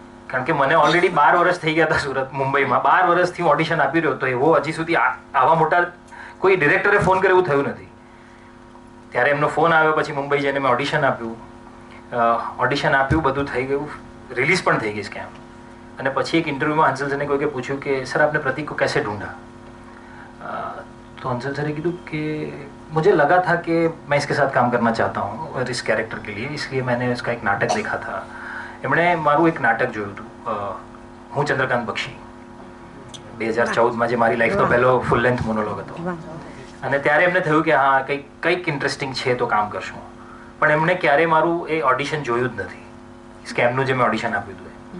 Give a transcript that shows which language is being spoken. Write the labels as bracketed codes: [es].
[gu] કારણ કે મને ઓલરેડી 12 વર્ષ થઈ ગયા હતા સુરત, મુંબઈમાં 12 વર્ષથી હું ઓડિશન આપી રહ્યો હતો. એવો હજી સુધી આવા મોટા કોઈ ડિરેક્ટરે ફોન કરે એવું થયું નથી. ત્યારે એમનો ફોન આવ્યો, પછી મુંબઈ જઈને મેં ઓડિશન આપ્યું, બધું થઈ ગયું, રિલીઝ પણ થઈ ગઈ સ્કેમ. અને પછી એક ઇન્ટરવ્યુમાં હંસલ સરને કોઈકે પૂછ્યું કે સર [hi] आपने प्रतीक को कैसे ढूंढा, तो हंसल सर ने [gu] કીધું કે [hi] मुझे लगा था कि मैं इसके साथ काम करना चाहता हूँ और इस कैरेक्टर के लिए, इसलिए मैंने उसका एक नाटक देखा था. [gu] એમણે મારું એક નાટક જોયું હતું, હું ચંદ્રકાંત બક્ષી, 2014માં, જે મારી લાઈફનો પહેલો ફૂલ લેન્થ મોનોલોગ હતો. અને ત્યારે એમને થયું કે હા કંઈક ઇન્ટરેસ્ટિંગ છે તો કામ કરશું. પણ એમણે ક્યારેય મારું એ ઓડિશન જોયું જ નથી, સ્કેમનું જે મેં ઓડિશન આપ્યું હતું.